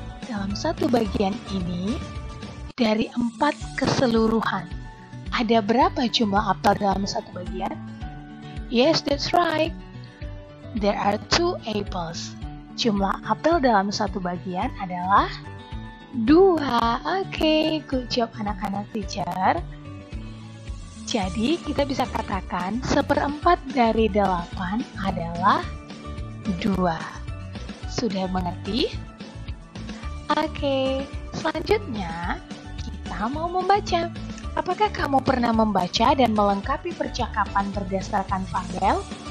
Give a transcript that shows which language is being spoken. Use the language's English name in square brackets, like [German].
[Indonesian] Dalam satu bagian ini, dari 4 keseluruhan. Ada berapa jumlah apel dalam satu bagian? [English] Yes, that's right. There are 2 apples. [Indonesian] Jumlah apel dalam satu bagian adalah 2. Oke, good job anak-anak teacher. Jadi kita bisa katakan 1/4 dari 8 adalah 2. Sudah mengerti? Oke, selanjutnya kita mau membaca. Apakah kamu pernah membaca dan melengkapi percakapan berdasarkan fabel?